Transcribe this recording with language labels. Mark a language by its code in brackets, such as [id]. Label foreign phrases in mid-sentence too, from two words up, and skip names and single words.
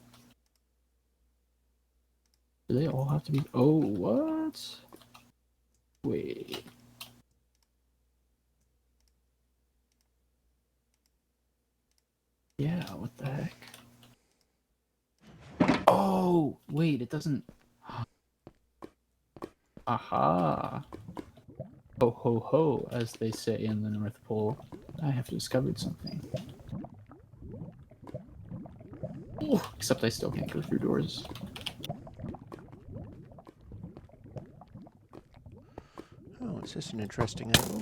[en] Do they all have to be? Oh, what? Wait. Yeah, what the heck? Oh, wait, it doesn't. Aha. Ho ho ho, as they say in the North Pole. I have discovered something. Ooh, except I still can't go through doors. Oh, is this an interesting angle?